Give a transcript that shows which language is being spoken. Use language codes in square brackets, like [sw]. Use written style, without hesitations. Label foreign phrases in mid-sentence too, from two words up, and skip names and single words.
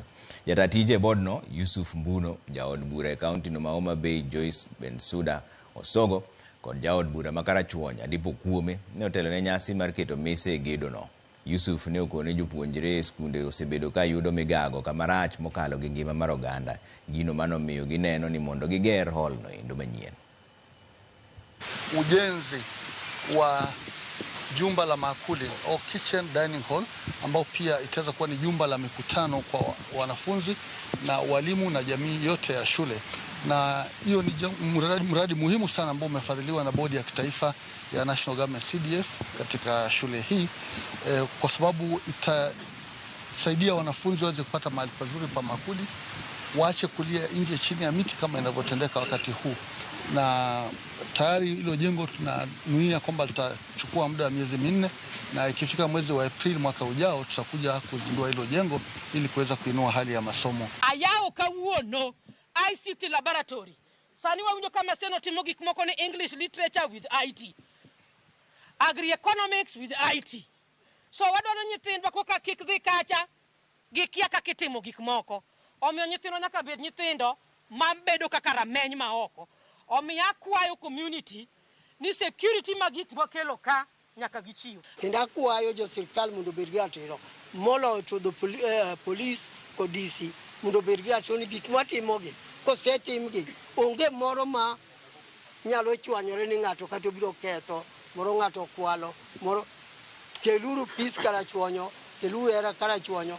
[luo] Jata tije board no Yusuf Mbuno, jaod bura e kaunti no ma Homa Bay Joyce Bensuda Osogo kod jaod bura ma Karachuonyo Adipo Kuome ne otelo ne nyasi mar keto mise e gedo no. Yusuf ne okone jopuonjre skunde osebedo ka yudo migago kamarach mokalo gi ngima mar oganda, gino manomiyo gineno ni mondo giger hall no endo manyien. [sw] Ujenzi wa jumba la maakuli au [en] kitchen dining hall, [sw] ambao pia itaweza kuwa ni jumba la mikutano kwa wanafunzi na walimu na jamii yote ya shule. Na hiyo ni mradi muhimu sana ambao umefadhiliwa na bodi ya kitaifa ya National Government CDF katika shule hii kwa sababu itasaidia wanafunzi waweze kupata mahali pazuri pa maakuli, waache kulia nje chini ya miti kama inavyotendeka wakati huu. Na tayari hilo jengo tunanuia kwamba litachukua muda wa miezi 4, na ikifika mwezi wa Aprili mwaka ujao tutakuja kuzindua hilo jengo ili kuweza kuinua hali ya masomo. [luo] Ayao kawuono [en] ICT laboratory. [luo] Sani wawinjo kama seno timo gik moko ni [en] English literature with IT. Agri-economics with IT. [luo] So wadwaro nyithindo koka kik dhi kacha gikia kaka itimo gik moko. Omiyo nyithindo nyaka bed nyithindo mabedo kaka rameny ma oko. Omiyo akwayo community ni security ma gik mokelo ka nyaka gichiw. Kendo akwayo jo sirkal mondo obed gi ratiro moloyo [en] to the police [luo] kod DC mondo obed gi ratiro ni gik matimogi kosetimgi onge moro ma nyalo chwanyore ni ng'ato kata obiro ketho, moro ng'ato kwalo, moro keluru peace karachuonyo, keluru era karachuonyo.